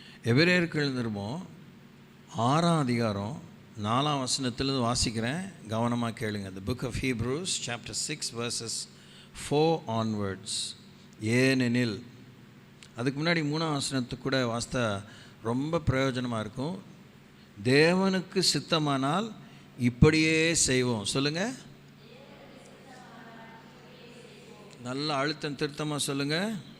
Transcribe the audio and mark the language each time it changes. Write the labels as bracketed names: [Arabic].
[Tamil] எபிரேயருக்கு எழுந்திருமோ 6ஆம் அதிகாரம் 4ஆம் வசனத்திலிருந்து வாசிக்கிறேன், கவனமாக கேளுங்க. [English] The book of Hebrews chapter 6 verses 4 onwards. [Tamil] ஏனெனில், அதுக்கு முன்னாடி 3ஆம் வசனத்துக்கு கூட வாஸ்தா ரொம்ப பிரயோஜனமாக இருக்கும். தேவனுக்கு சித்தமானால் இப்படியே செய்வோம். சொல்லுங்கள், நல்ல அழுத்தம் திருத்தமாக சொல்லுங்கள்.